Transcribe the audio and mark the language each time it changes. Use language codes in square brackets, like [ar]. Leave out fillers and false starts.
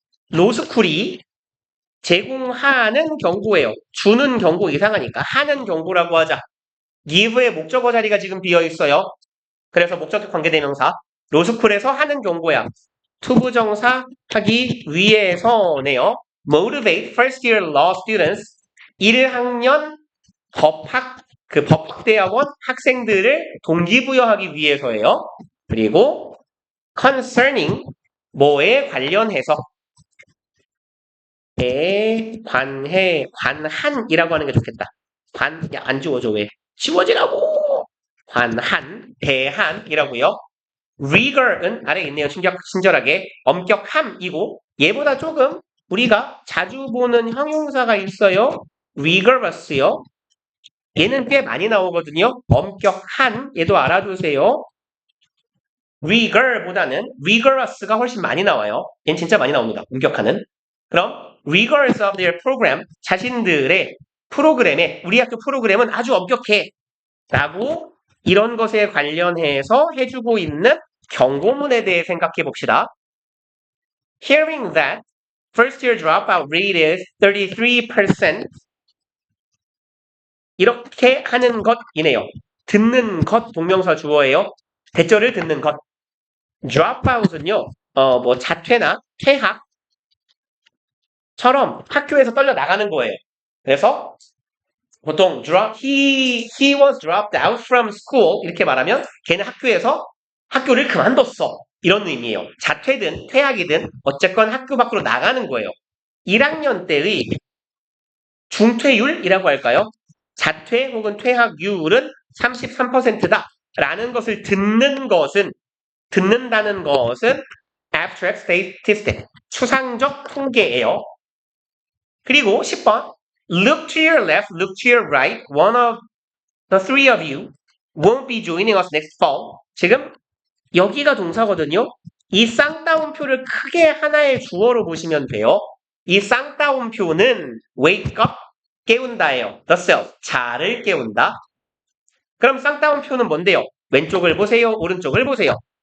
[ko] 로스쿨이 제공하는 경고예요. 주는 경고 이상하니까 하는 경고라고 하자. give의 목적어 자리가 지금 비어 있어요. 그래서 목적격 관계대명사. 로스쿨에서 하는 경고야. 투부정사 하기 위해서네요. [en] motivate first year law students. [ko] 1학년 법학대학원 학생들을 동기부여하기 위해서예요. 그리고 concerning 뭐에 관련해서 관한이라고 하는 게 좋겠다. 안 지워져 왜? 지워지라고! 대한이라고요. rigor은 아래에 있네요. 친절하게. 엄격함이고 얘보다 조금 우리가 자주 보는 형용사가 있어요. rigorous요. 얘는 꽤 많이 나오거든요. 엄격한 얘도 알아두세요. rigor보다는 rigorous가 훨씬 많이 나와요. 얘는 진짜 많이 나옵니다. 엄격한은. 그럼 [en] rigorous of their program, [ko] 자신들의 프로그램에 우리 학교 프로그램은 아주 엄격해 라고 이런 것에 관련해서 해주고 있는 경고문에 대해 생각해 봅시다. [en] Hearing that first year dropout rate is 33%. [ko] 이렇게 하는 것이네요. 듣는 것 동명사 주어예요. 대절을 듣는 것. dropout은요. 자퇴나 퇴학처럼 학교에서 떨려 나가는 거예요. 그래서 보통 [en] he was dropped out from school [ko] 이렇게 말하면 걔는 학교에서 학교를 그만뒀어. 이런 의미예요. 자퇴든 퇴학이든 어쨌건 학교 밖으로 나가는 거예요. 1학년 때의 중퇴율이라고 할까요? 자퇴 혹은 퇴학률은 33%다. 라는 것을 듣는다는 것은 [en] abstract statistic, [ko] 추상적 통계예요. 그리고 10번 [en] look to your left, look to your right. One of the three of you won't be joining us next fall. [ko] 지금 여기가 동사거든요. 이 쌍따옴표를 크게 하나의 주어로 보시면 돼요. 이 쌍따옴표는 wake up, 깨운다예요. the self, 자를 깨운다. 그럼 쌍따옴표는 뭔데요? 왼쪽을 보세요. 오른쪽을 보세요.